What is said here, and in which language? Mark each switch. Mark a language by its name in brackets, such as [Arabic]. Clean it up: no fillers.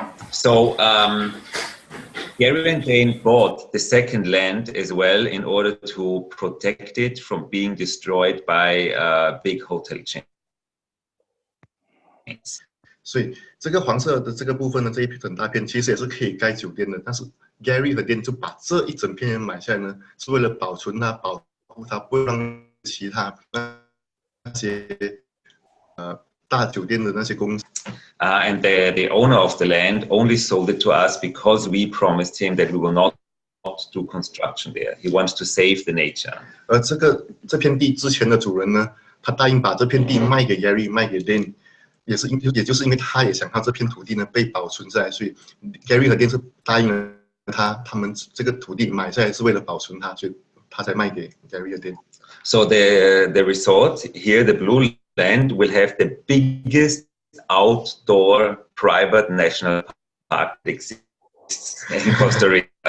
[English] So Gary and Jane bought the second land as well in order to protect it from being destroyed by big hotel chains. [Chinese] 所以这个黄色的这个部分呢，这一整大片其实也是可以盖酒店的，但是 Gary 和 Dan 就把这一整片买下来呢，是为了保存它、保护它，不会让其他那些大酒店的那些公司。 [English] And the owner of the land only sold it to us because we promised him that we will not do construction there. He wants to save the nature. [Chinese] 而这片地之前的主人呢，他答应把这片地卖给 Gary， 卖给 Dan， 也就是因为他也想他这片土地呢被保存下来，所以 Gary 和 Dan 是答应了他们这个土地买下来是为了保存它，所以他才卖给 Gary 和 Dan。 [English] So the resort here, the blue land, will have the biggest outdoor private national park that exists in Costa Rica.